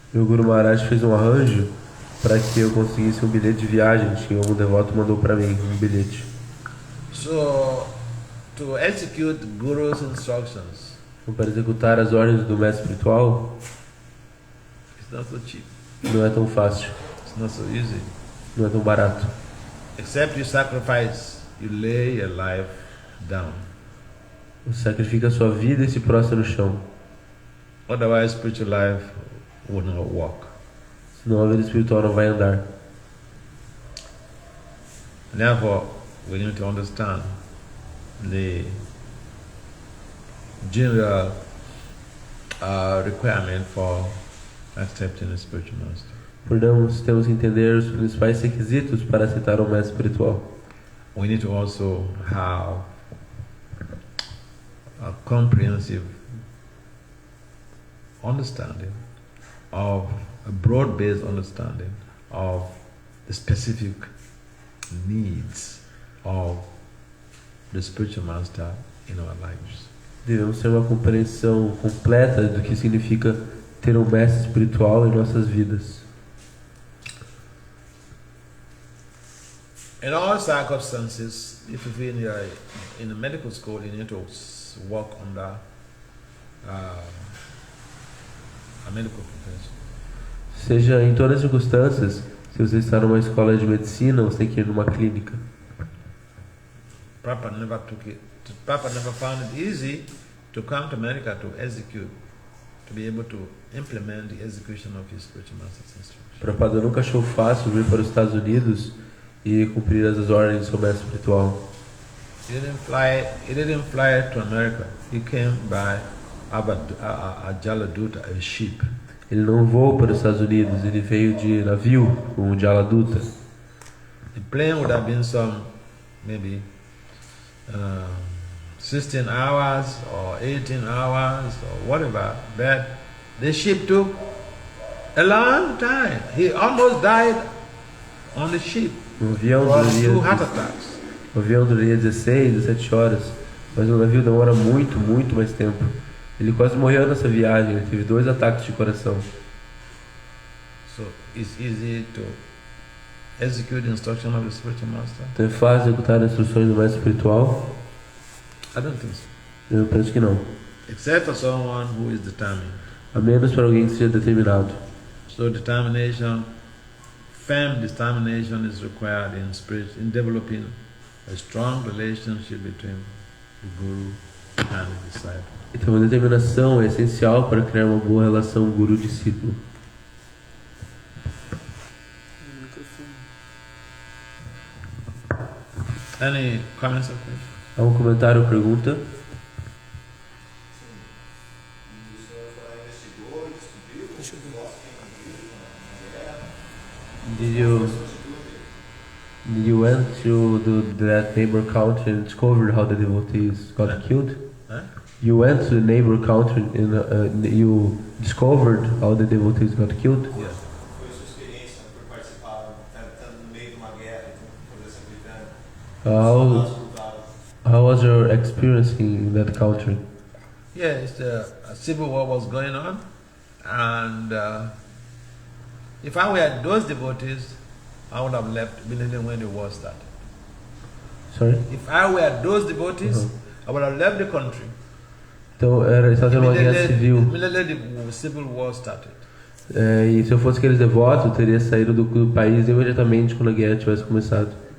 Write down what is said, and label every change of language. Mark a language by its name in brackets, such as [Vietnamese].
[Portuguese] o Guru Maharaj fez um arranjo para que eu conseguisse um bilhete de viagem. Tinha um devoto mandou para mim um bilhete. [English] So to execute Guru's instructions, [Portuguese] Então, para executar as ordens do mestre espiritual [English] it's not so cheap. [Portuguese] não é tão fácil, [English] It's not so easy. [Portuguese] não é tão barato. [English] Except you sacrifice, you lay your life down. [Portuguese] Você sacrifica a sua vida e se prostra no chão. [English] Otherwise, spiritual life will not walk. [Portuguese] Senão a vida espiritual não vai andar. [English] Therefore, we need to understand the general requirement for accepting a spiritual master. [Portuguese] Portanto, temos que entender os principais requisitos para aceitar um mestre espiritual. [English] We need to also have a comprehensive understanding of a broad-based understanding of the specific needs of the spiritual master in our lives. [Portuguese] Devemos ter uma compreensão completa do que significa ter um mestre espiritual em nossas vidas. [English] In all circumstances, if you are in a medical school, you need to work under a medical profession. [Portuguese] Seja em todas as circunstâncias, se você está numa escola de medicina, você tem que ir numa clínica. [English] Prabhupada never found it easy to come to America to execute, to be able to implement the execution of his spiritual master's instruction. [Portuguese] Prabhupada nunca achou fácil vir para os Estados Unidos e cumprir as ordens do seu mestre espiritual. [English] He didn't fly to America. He came by a Jaladuta, a ship. [Portuguese] Ele não voou para os Estados Unidos, ele veio de navio, com o Jaladuta. [English] The plane would have been maybe 16 hours or 18 hours or whatever, but the ship took a long time. He almost died on the ship [Portuguese] O avião [English] from [Portuguese] duraria, [English] 2 heart attacks. [Portuguese] o avião duraria 16, 17 horas, mas o navio demora muito, muito mais tempo. Ele quase morreu nessa viagem, ele teve 2 ataques de coração. [English] So it's easy to execute the instruction of the spiritual master? [Portuguese] Então é fácil executar as instruções do mestre espiritual? [English] I don't think so. [Portuguese] Eu penso que não. [English] Except for someone who is determined. [Portuguese] A menos para alguém que seja determinado. [English] So determination, firm determination is required in developing a strong relationship between the guru and the disciple. [Portuguese] Então a determinação é essencial para criar uma boa relação guru-discípulo. [English] Any comments or questions? [Portuguese] Há um comentário ou pergunta? [English] Did you went to that neighbor country and discovered how the devotees got killed? Huh? You went to the neighbor country and you discovered how the devotees got killed? Yeah. [Portuguese] Foi sua experiência por participar, estando no meio de uma guerra, por essa gritando? [English] How was your experience in that country? Yes, a civil war was going on, and if I were those devotees, I would have left immediately when the war started. Sorry? If I were those devotees, I would have left the country. [Portuguese] Então, estava tendo uma guerra civil. [English] Immediately the civil war started. [Portuguese] E se eu fosse aqueles devotos, eu teria saído do país imediatamente quando a guerra tivesse começado.